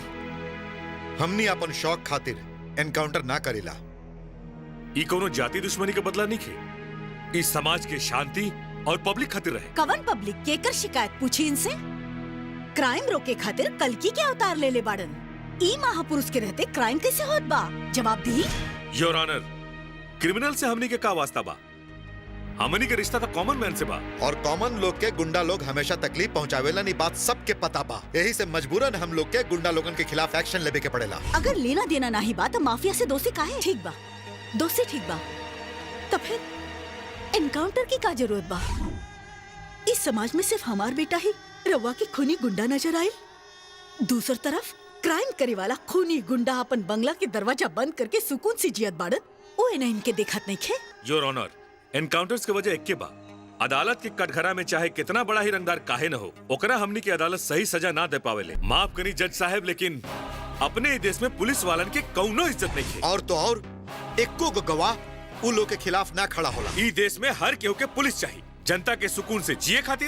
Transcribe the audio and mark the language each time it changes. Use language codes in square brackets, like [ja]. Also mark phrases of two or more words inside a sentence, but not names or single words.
[bho] हमनी अपन शौक खातिर एनकाउंटर ना करेला। ई कोनो जाति दुश्मनी का बदला नहीं खे। इस समाज के शांति और पब्लिक खातिर रहे। कवन पब्लिक? केकर शिकायत पूछी इनसे? क्राइम रोके खातिर कल्कि के अवतार ले ले बाड़न। ई महापुरुष के रहते क्राइम कैसे होत बा? जवाब दी। [en] your honour, [bho] क्रिमिनल से हमनी के का वास्ता बा? हमनी के रिश्ता तो [en] common man [bho] से बा। और कॉमन लोग के गुंडा लोग हमेशा तकलीफ पहुंचावेला, नहीं बात सबके पता बा। यही से मजबूरन हम लोग के गुंडा लोगन के खिलाफ एक्शन लेवे के पड़ेला। अगर लेना देना नहीं बा तो माफिया से दोषी काहे? ठीक बा, दोषी ठीक बा, तो फिर एनकाउंटर की का जरूरत बा? इस समाज में सिर्फ हमार बेटा ही रवा के खूनी गुंडा नजर आये। दूसरी तरफ क्राइम करे वाला खूनी गुंडा अपन बंगला के दरवाजा बंद करके सुकून से जियत बाड़न, वो इन्हें इनके देखत नहीं खे। [en] your honour, [bho] एनकाउंटर्स के वजह एक बा। अदालत के कटघरा में चाहे कितना बड़ा ही रंगदार काहे न हो, ओकरा हमनी की अदालत सही सजा ना दे पावेले। माफ करी जज साहब, लेकिन अपने ही देश में पुलिस वालन के कौनो इज्जत नहीं खे। और तो और एको गो गवाह उ लोग के खिलाफ ना खड़ा होला। ई देश में हर केहू के पुलिस चाहिए, जनता के सुकून से जिए खातिर।